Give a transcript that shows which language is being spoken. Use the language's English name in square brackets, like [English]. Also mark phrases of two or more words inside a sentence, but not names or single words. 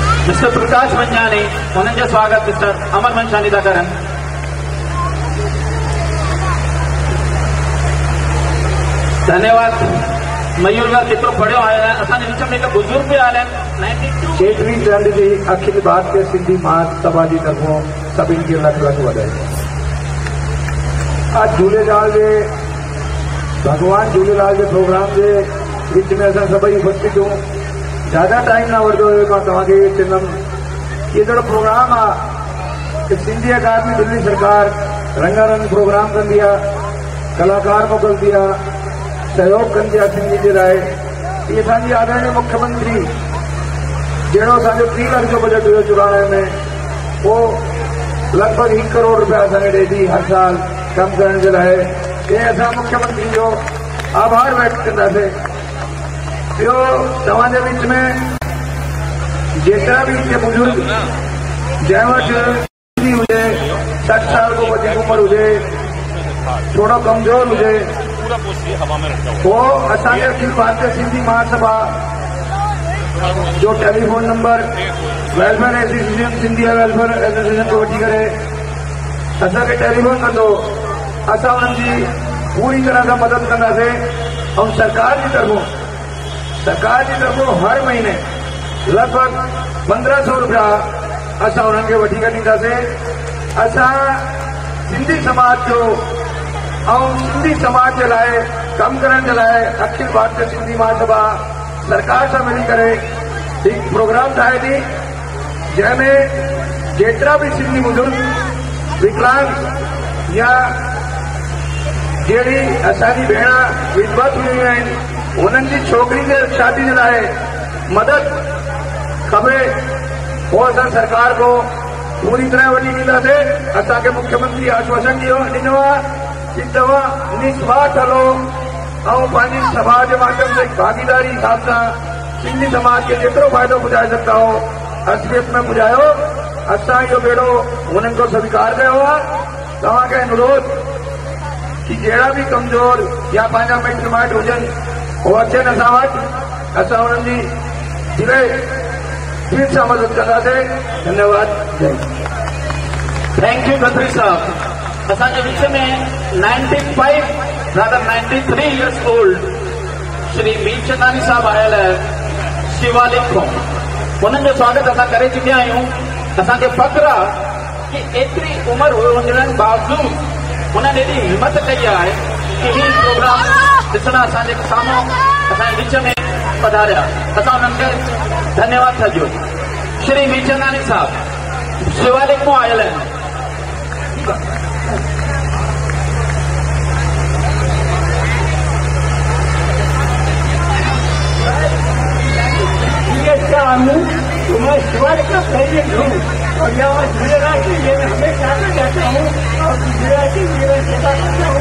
[Sindhi] मिस्टर प्रकाश मंझानी, उन्हनि जो स्वागत मिस्टर अमर मंझानी था करनि। धन्यवाद। मयूर गार केतिरो पढ़ियो आया है। असांजे विच में हिकु बुजुर्ग भी आया है। चेतरी चंद जी अखिल भारतीय सिंधी महासभा की तरफों सभी के लख लख बधाई। आज झूलेलाल के भगवान झूलेलाल के प्रोग्राम के विच में असां सभई उपस्थित हूँ। ज्यादा टाइम ना वठंदो हुयो मां तव्हांखे चवंदुमि ये जहिड़ो प्रोग्राम आहे सिंधी अकादमी दिल्ली सरकार रंगारंग प्रोग्राम कंदी आहे, कलाकार मोकिलंदी आहे, सहयोग कंदी आहे सिंधी जे लाइ। इहे असांजी आदरणीय मुख्यमंत्री जहिड़ो असांजो 3 लाख जो बजट हुयो 94 में, वो लगभग 1 करोड़ रुपया असांखे ॾे थी हर साल कम करण जे लाइ। ये असां मुख्यमंत्री जो आभार व्यक्त कंदासीं। ॿियो तव्हांजे विच में जेतिरा भी हिते बुजुर्ग जंहिं वटि हुजे 60 साल को वधीक उम्र हुजे, थोड़ो कमजोर हुजे, वो असांजे अखिल भारतीय सिंधी महासभा जो टेलीफोन नंबर वेलफेयर एसोसिएशन सिंधी वेलफेयर एसोसिएशन को वठी करे असांखे टेलीफोन कंदो, असां उन्हनि जी पूरी तरह सां मदद कंदासीं। ऐं सरकार जी तरफों हर महीने लगभग 1500 रुपया असां उन्हनि खे वठी करे ॾींदासीं। असां सिंधी समाज जो ऐं सिंधी समाज जे लाइ कम करण जे लाइ अखिल भारतीय सिंधी महासभा सरकार सां मिली करे हिकु प्रोग्राम ठाहे थी, जंहिंमें जेतिरा भी सिंधी बुजुर्ग विकलांग या जहिड़ी असांजी भेण विधवा थी वियूं आहिनि उन्हनि जी छोकिरी जे शादी जे लाइ मदद खपे, वो असां सरकार को पूरी तरह वठी ॾींदासीं। असांखे मुख्यमंत्री आश्वासन ॾिनो आहे कि तव्हां निस्वार्थ हलो ऐं पंहिंजी सभा जे माध्यम से भागीदारी हिसाब सां सिंधी समाज के जेतिरो फ़ाइदो पुॼाए सघंदा हो असलियत में पुॼायो। असां इहो बेड़ो उन्हनि को स्वीकार कयो आहे। तव्हांखे अनुरोध कि जहिड़ा भी कमज़ोर या पंहिंजा मिट माइट हुजनि वो अचनि असां वटि, असां उन्हनि जी फिर सां मदद कंदासीं। धन्यवाद। जय। [English] thank you खत्री साहब। [Sindhi] असांजे विच में 93 [English] years old [Sindhi] श्री मीरचंदानी साहब आयल है शिवालिक को, उन्हनि जो स्वागत असां करे चुकिया आहियूं। असांखे फ़ख्र आहे कि एतिरी उम्र हुजण बावजूद उन्हनि एॾी हिम्मत कई आहे कि ही प्रोग्राम ॾिसण असांजे साम्हूं असांजे विच में पधारिया। असां उन्हनि खे धन्यवाद था ॾियूं। श्री मीरचंदानी साहब शिवालिक में आयल आहिनि। [Hindi] तो मैं शिवालिक का प्रेसिडेंट हूँ और यहाँ झूलेलाल के लिए मैं हमेशा आना चाहता हूँ और झूलेलाल की मैं सेवा करता हूँ।